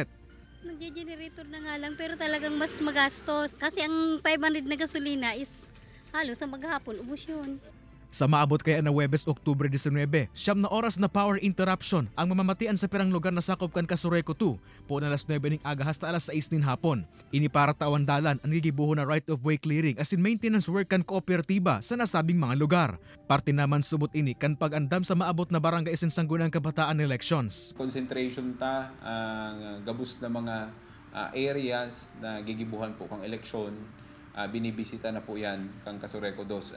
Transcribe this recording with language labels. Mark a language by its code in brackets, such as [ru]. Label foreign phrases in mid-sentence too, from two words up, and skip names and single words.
[tl] Nagje-generator na nga lang pero talagang mas magastos kasi ang 500 na gasolina is halos sa maghapon, ubos yun. [bik] Sa maabot kaya na Huwebes, Oktubre 19, 9 na oras na power interruption ang mamamatian sa pirang lugar na sakop kan Kasureko 2 po na alas 9 ning aga hasta alas 6 nin hapon. Ini para tawan dalan ang gigibuho na [en] right of way clearing [bik] as in [en] maintenance work [bik] kan kooperatiba sa nasabing mga lugar. Parte naman subot ini kan pag-andam sa maabot na barangay asin sanggunang kabataan elections. Concentration ta ang gabus na mga areas na gigibuhan po kang eleksyon. Binibisita na po yan kang Kasureko 2.